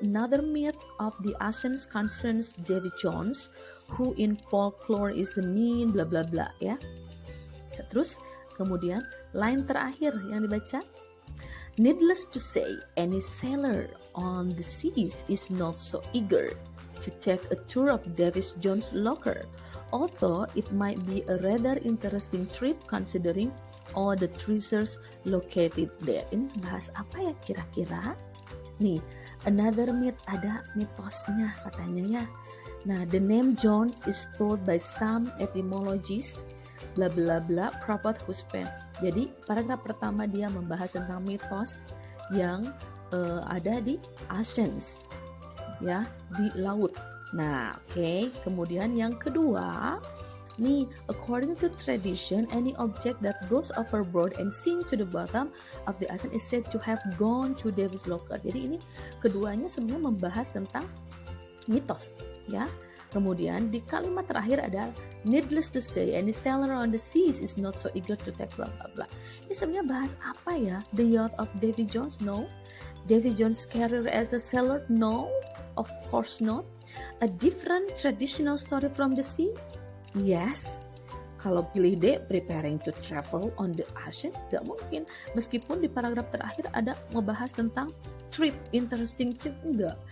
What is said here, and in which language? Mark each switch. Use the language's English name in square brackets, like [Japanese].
[English] Another myth of the Asians concerns Davy Jones, who in folklore is the mean bla bla bla ya. [Indonesian] Terus kemudian line terakhir yang dibaca. [English] Needless to say, any sailor on the seas is not so eager to take a tour of Davy Jones' locker, although it might be a rather interesting trip considering all the treasures located there. [Indonesian] Ini bahas apa ya kira-kira? Nih, [English] another myth, [Indonesian] ada mitosnya katanya ya. [English] Nah, the name Jones is told by some etymologists, bla bla bla, prophet who spent. [Indonesian] Jadi, paragraf pertama dia membahas tentang mitos yang ada di oceans, ya, di laut. Nah, oke. Kemudian yang kedua, nih, [English] according to tradition, any object that goes overboard and sink to the bottom of the ocean is said to have gone to Davy's locker. [Indonesian] Jadi ini keduanya sebenarnya membahas tentang mitos, ya. Kemudian di kalimat terakhir ada [English] needless to say, any sailor on the seas is not so eager to take blah blah blah. [Indonesian] Ini sebenarnya bahas apa ya? [English] The yacht of Davy Jones? No. Davy Jones' career as a sailor? No, of course not. A different traditional story from the sea? Yes. [Indonesian] Kalau pilih D, [English] preparing to travel on the ocean, [Indonesian] gak mungkin. Meskipun di paragraf terakhir ada membahas tentang trip, [English] interesting trip, [Indonesian] enggak.